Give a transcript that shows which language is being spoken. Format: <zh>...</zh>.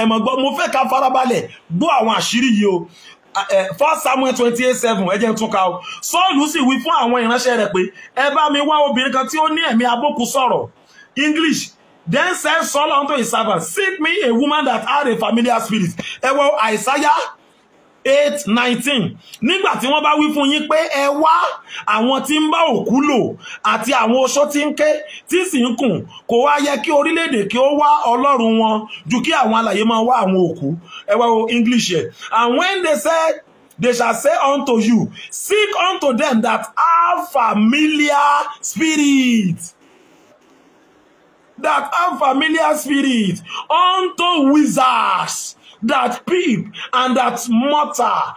<yo>Ẹ máa gbọ́, mo fẹ́ ká farabalẹ̀ gbọ́ àwọn àṣírí yìí o. 1 Samuel 28:7 ẹ jẹ́ n tún kà o. Sọ́ọ̀lù sì wí fún àwọn ìránṣẹ́ rẹ̀ pé ẹ bá mi wá obìnrin kan tí ó ní ẹ̀mí abókù sọ̀rọ̀. English.</yo> <en>Then said Saul unto his servant, seek me a woman that had a familiar spirit.</en> <yo>Ẹ wo Isaiah 8:19. Nígbà tí wọ́n bá wí fún yín pé ẹ wá àwọn tí ń bá òkú lò àti àwọn oṣó tí ń ké tí sì ń kùn, kò wá yẹ kí orílẹ̀-èdè kí ó wá Ọlọ́run wọn ju kí àwọn alààyè máa wá àwọn òkú. Ẹ wo English here.</yo> <en>And when they said, they shall say unto you, seek unto them that have familiar spirits. That have familiar spirit, unto wizards that peep and that mutter.</en>